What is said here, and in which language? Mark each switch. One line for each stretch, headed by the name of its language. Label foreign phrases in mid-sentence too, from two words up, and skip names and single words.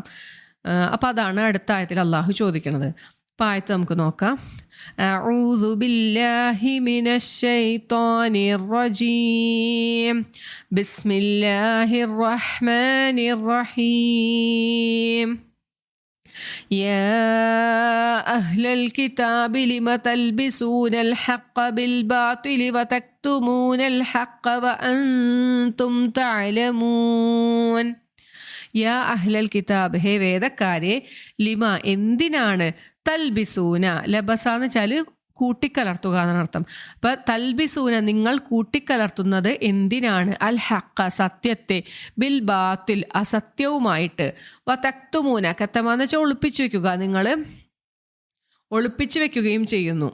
Malayalam: അപ്പോൾ അതാണ് അടുത്ത ആയത്തിൽ അള്ളാഹു ചോദിക്കുന്നത്. അപ്പോൾ ആയത്ത് നമുക്ക് നോക്കാം.
Arabic: أعوذ بالله من الشيطان الرجيم بسم الله الرحمن الرحيم يا أهل الكتاب لم تلبسون الحق بالباطل وتكتمون الحق وأنتم تعلمون. يا أهل الكتاب,
Malayalam: ഹേ വേദക്കാരെ, ലിമ എന്തിനാണ്, തൽബിസൂന, ലബസ എന്ന് വെച്ചാൽ കൂട്ടിക്കലർത്തുക എന്നാണ് അർത്ഥം. അപ്പം തൽബിസൂന നിങ്ങൾ കൂട്ടിക്കലർത്തുന്നത് എന്തിനാണ്, അൽ ഹക്ക സത്യത്തെ, ബിൽ ബാത്തിൽ അസത്യവുമായിട്ട്, വതക്തുമൂന കത്തമാന്ന് വെച്ചാൽ ഒളിപ്പിച്ചു വെക്കുക, നിങ്ങൾ ഒളിപ്പിച്ചു വെക്കുകയും ചെയ്യുന്നു.